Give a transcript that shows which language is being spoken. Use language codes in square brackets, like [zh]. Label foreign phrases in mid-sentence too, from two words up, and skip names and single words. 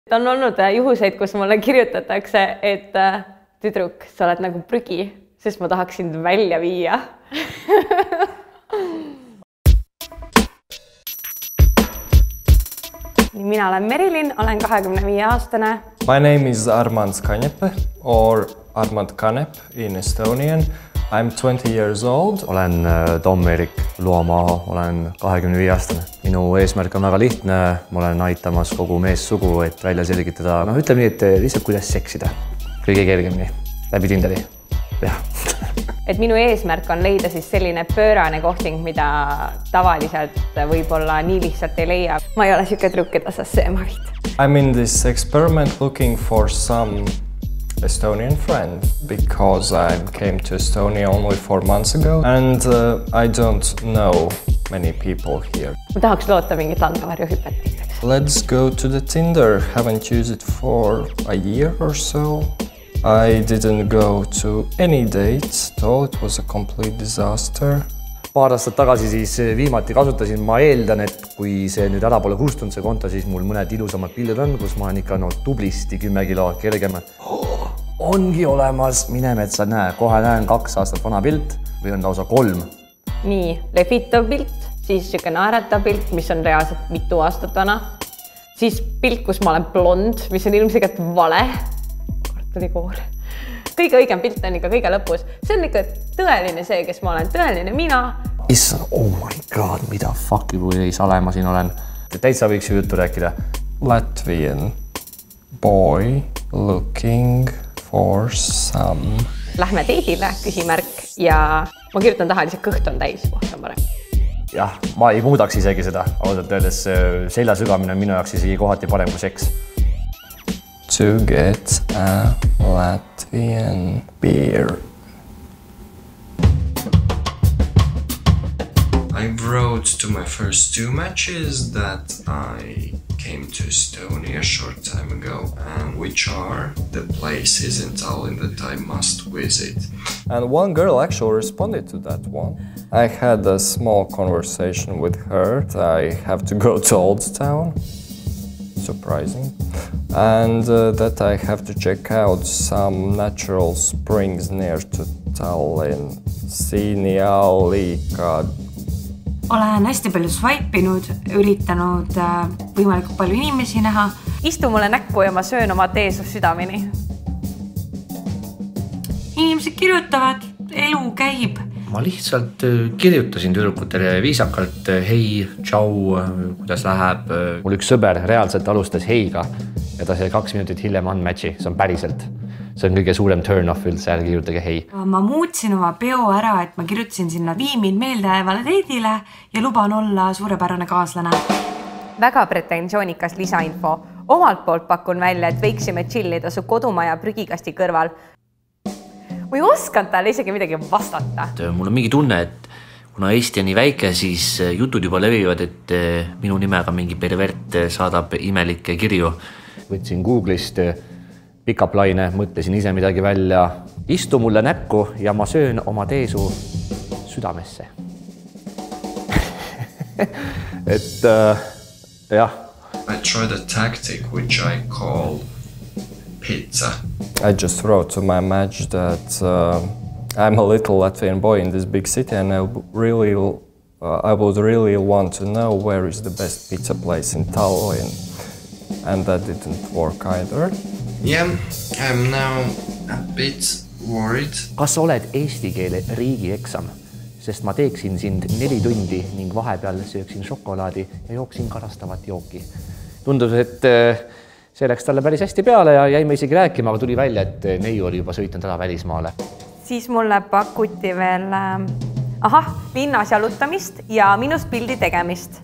[et] On olnud juhuseid, kus mulle kirjutatakse, et tüdruk, sa oled nagu prügi, sest ma tahaks sind välja viia. Mina olen Merilin, olen 25-aastane. [en] My name is Armand Kanepe or Armand Kanep in Estonian. I'm 20 years old. [et] Olen Tom-Erik Luomaa, olen 25-aastane. Minu eesmärk on väga lihtne. Ma olen aitamas kogu meessugu, et välja selgitada. Ütleme nii, et lihtsalt kuidas seksida. Kõige kergemini. Läbi Tinderi. Jah. Et minu eesmärk on leida siis selline pöörane kohting, mida tavaliselt võib-olla nii lihtsalt ei leia. Ma ei ole siuke trukk, keda sa sööma viid. [en] I'm in this experiment looking for some Estonian friend because I came to Estonia only 4 months ago and I don't know many people here. [et] Ma tahaks loota mingit langevarjuhüpet. [en] Let's go to the Tinder. Haven't used it for a year or so. I didn't go to any dates at all. It was a complete disaster. [et] Paar aastat tagasi siis viimati kasutasin. Ma eeldan, et kui see nüüd ära pole kustunud see konto, siis mul mõned ilusamad pildid on, kus ma olen ikka tublisti 10 kilo kergem. Ongi olemas, mine metsa näe, kohe näen 2 aastat vana pilt või on lausa 3. Nii, lehvitav pilt, siis siuke naeratav pilt, mis on reaalselt mitu aastat vana. Siis pilt, kus ma olen blond, mis on ilmselgelt vale. Kartulikoor. Kõige õigem pilt on ikka kõige lõpus. See on ikka tõeline see, kes ma olen, tõeline mina. Issand, [en] oh my god, [et] mida fuck kui sale ma siin olen. Täitsa võiks ju juttu rääkida. [en] Latvian boy looking for some. [et] Lähme deidile, küsimärk, ja ma kirjutan taha, lihtsalt kõht on täis, koht on parem. Jah, ma ei muudaks isegi seda. Ausalt öeldes selja sügamine on minu jaoks isegi kohati parem kui seks. [en] To get a Latvian beer. I wrote to my first 2 matches that I came to Estonia a short time ago, which are the places in Tallinn that I must visit. And one girl actually responded to that one. I had a small conversation with her. I have to go to Old Town. Surprising. And that I have to check out some natural springs near to Tallinn. [et] Siinialikad. Olen hästi palju swipe'inud, üritanud võimalikult palju inimesi näha. Istu mulle näkku ja ma söön oma teesus südameni. Inimesed kirjutavad, elu käib. Ma lihtsalt kirjutasin tüdrukutele viisakalt, hei, tšau, kuidas läheb. Mul üks sõber reaalselt alustas heiga ja ta sai 2 minutit hiljem unmatchi, see on päriselt. See on kõige suurem turn-off üldse, ärge kirjutage hei. Ma muutsin oma peo ära, et ma kirjutasin sinna viimin meeldejäävale deidile ja luban olla suurepärane kaaslane. Väga pretensioonikas lisainfo. Omalt poolt pakun välja, et võiksime chillida su kodumaja prügikasti kõrval. Ma ei osanud talle isegi midagi vastata. Mul on mingi tunne, et kuna Eesti on nii väike, siis jutud juba levivad, et minu nimega mingi pervert saadab imelikke kirju. Võtsin Google'ist [en] pick-up line, [et] mõtlesin ise midagi välja. Istu mulle näkku ja ma söön oma teesu südamesse. Et jah. [en] I tried a tactic which I call pizza. I just wrote to my match that I'm a little Latvian boy in this big city and I would really want to know where is the best pizza place in Tallinn. And that didn't work either. Yeah, I'm now a bit worried. [et] Kas sa oled eesti keele riigieksam? Sest ma teeksin sind 4 tundi ning vahepeal sööksin šokolaadi ja jooksin karastavat jooki. Tundus, et see läks talle päris hästi peale ja jäime isegi rääkima, aga tuli välja, et neiu oli juba sõitnud ära välismaale. Siis mulle pakuti veel linnas jalutamist ja minust pildi tegemist.